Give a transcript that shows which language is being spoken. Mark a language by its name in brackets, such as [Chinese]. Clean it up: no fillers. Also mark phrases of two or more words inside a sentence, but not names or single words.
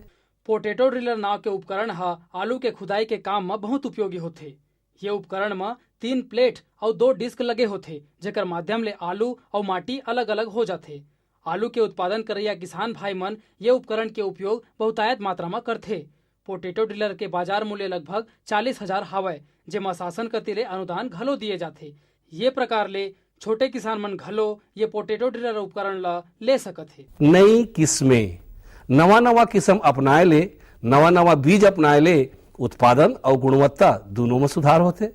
[English] potato driller [Chhattisgarhi] नाव के उपकरण हा आलू के खुदाई के काम में बहुत उपयोगी होते। ये उपकरण में 3 प्लेट और 2 डिस्क लगे होते, जेकर माध्यम ले आलू और माटी अलग अलग हो जाते। आलू के उत्पादन करैया किसान भाई मन ये उपकरण के उपयोग बहुतायत मात्रा में करते। [English] potato driller [Chhattisgarhi] के बाजार मूल्य लगभग 40,000 हावय, जेमा शासन कति ले अनुदान घलो दिए जाते। ये प्रकार ले छोटे किसान मन घलो ये [English] potato driller [Chhattisgarhi] उपकरण ला ले सकत है। नई किस्में नवा किस्म अपनाए ले, नवा बीज अपनाए ले उत्पादन और गुणवत्ता दोनों में सुधार होते।